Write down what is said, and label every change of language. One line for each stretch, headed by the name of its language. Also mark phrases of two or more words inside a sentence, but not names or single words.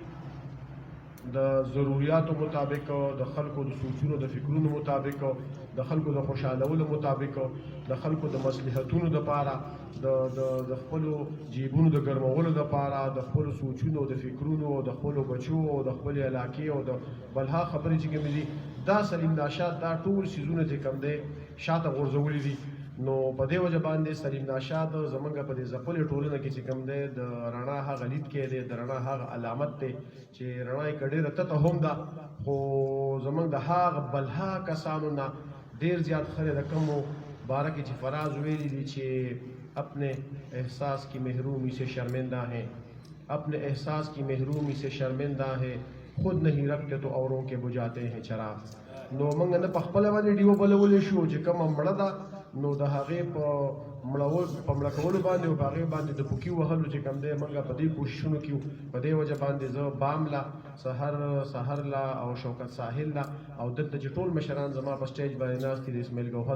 Pashto: د ضروریاتو مطابق د خلکو د سوچونو د فکرونو مطابق د خلکو د خوشحالولو مطابق د خلکو د مصلحتونو دپاره د خپلو جیبونو د ګرمولو دپاره د خپلو سوچونو د فکرونو د خپلو بچو او د خپلې علاقې او د بلها خبرې چې کومې دي دا سلیم ناشاد دا ټول څیزونه چې کوم دی شاته غورځولي دي نو په دې وجه باندې سلیم ناشاد زمونږ په دې ځپلې ټولنه کې چې کوم دی د رڼا هغه لید کې دی د رڼا هغه علامت دی چې رڼا یې که ډېره تته هم ده خو زمونږ د هغه بلها کسانو نه ډېر زیات خلک د کومو باره کې چې فراز ویلي دي چې
Urdu: اپنے احساس کی محرومی سے شرمندہ ہیں اپنے احساس کی محرومی سے شرمندہ ہیں خود نہیں رکھتے تو اوروں کے بجھاتے ہیں چراغ
Pashto: نو موږ نه په خپله باندې ډیو بلولی شو چې کومه مړه ده نو د هغې په مړه کولو باندې او په هغې باندې د پوکي وهلو چې کوم دی موږ په دې کوششونو کې په دې وجه باندې زه بام لا سحر لا او شوکت ساحل لا او دلته چې ټول مشران زما په سټیج باندې ناست دي د اسماعیل ګوهر